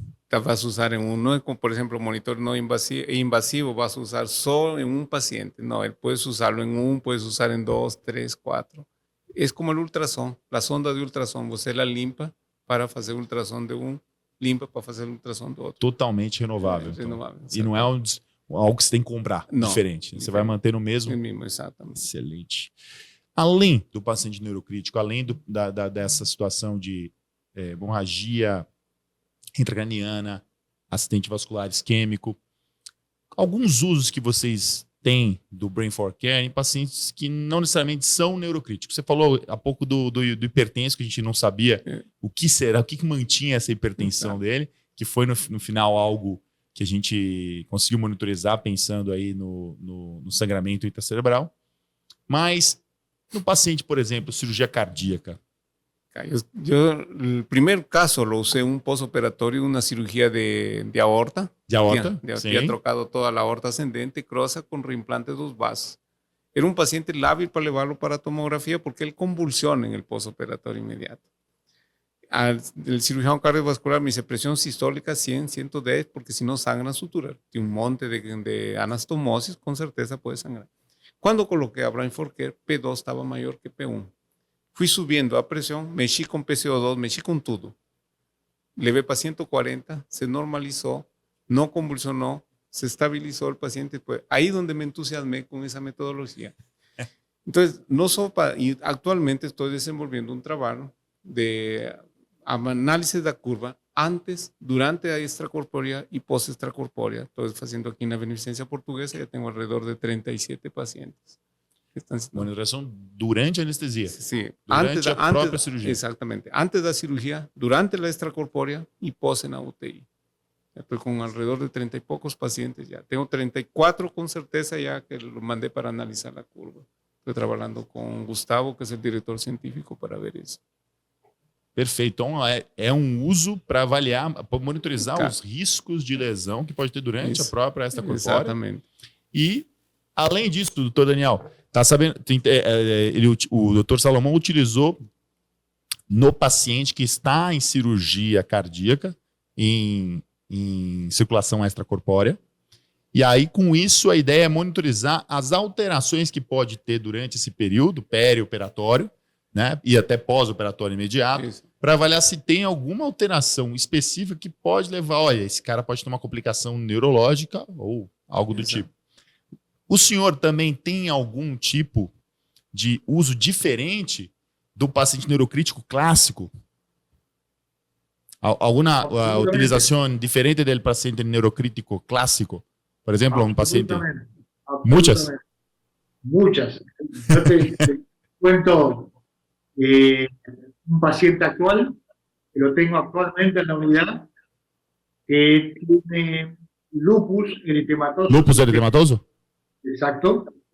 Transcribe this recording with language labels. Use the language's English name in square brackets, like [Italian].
[Spanish] La vas a usar en uno, como por ejemplo, monitor no invasivo, vas a usar solo en un paciente. No, puedes usarlo en uno, puedes usar en 2, 3, 4. Es como el ultrason, la sonda de ultrason. [Portuguese] Você la limpa para hacer ultrason de um, limpa para fazer ultrason do outro. Totalmente renovável. Então. Renovável. E não é algo que você tem que comprar, Não, diferente. Você vai manter no mesmo. Exatamente. Excelente. Além do paciente neurocrítico, além dessa situação de hemorragia intracraniana, acidente vascular isquêmico, alguns usos que vocês têm do Brain4Care em pacientes que não necessariamente são neurocríticos. Você falou há pouco do hipertenso, que a gente não sabia o que será, o que mantinha essa hipertensão dele, que foi no final algo que a gente conseguiu monitorizar pensando aí no sangramento intracerebral. Mas no paciente, por exemplo, cirurgia cardíaca. [Spanish] El primer caso lo usé en un postoperatorio, una cirugía de aorta. De aorta, Había trocado toda la aorta ascendente, crosa con reimplante de 2 vasos. Era un paciente lábil para llevarlo para tomografía porque él convulsiona en el postoperatorio inmediato. El cirujano cardiovascular me dice presión sistólica 100, 110, porque si no sangra suturar. Tiene un monte de anastomosis, con certeza puede sangrar. Cuando coloqué a Brain4Care, P2 estaba mayor que P1. Fui subiendo a presión, mexí con PCO2, mexí con todo. Levé para 140, se normalizó, no convulsionó, se estabilizó el paciente. Pues ahí donde me entusiasmé con esa metodología. Entonces, y actualmente estoy desenvolviendo un trabajo [Portuguese] análisis da curva antes, durante a extracorpórea y post-extracorpórea. [Spanish] Estoy haciendo aquí en la Beneficência Portuguesa, ya tengo alrededor de 37 pacientes. [Portuguese] Monitorização durante a anestesia. [Spanish] Sí, [Portuguese] Durante a própria cirurgia. [Spanish] Exactamente. Antes de la cirugía, durante la extracorpórea y post en la UTI. Estoy con alrededor de 30 y pocos pacientes ya. Tengo 34 con certeza ya que lo mandé para analizar la curva. Estoy trabajando con Gustavo, que es el director científico, para ver isso. [Portuguese] Perfeito. Então, é um uso para avaliar, para monitorizar Cara, os riscos de lesão que pode ter durante isso. a própria extracorpórea. Exatamente. E, além disso, doutor Daniel, tá sabendo, o doutor Salomão utilizou no paciente que está em cirurgia cardíaca, em circulação extracorpórea. E aí, com isso, a ideia é monitorizar as alterações que pode ter durante esse período perioperatório, né, e até pós-operatório imediato, para avaliar se tem alguma alteração específica que pode levar, olha, esse cara pode ter uma complicação neurológica ou algo do tipo. O senhor também tem algum tipo de uso diferente do paciente neurocrítico clássico? Alguma utilização diferente do paciente neurocrítico clássico? Por exemplo, um paciente... [Spanish] Muchas. Muchas. Yo te cuento un paciente actual, que lo tengo actualmente en la unidad, que tiene lupus eritematoso. Lupus eritematoso? Exacto.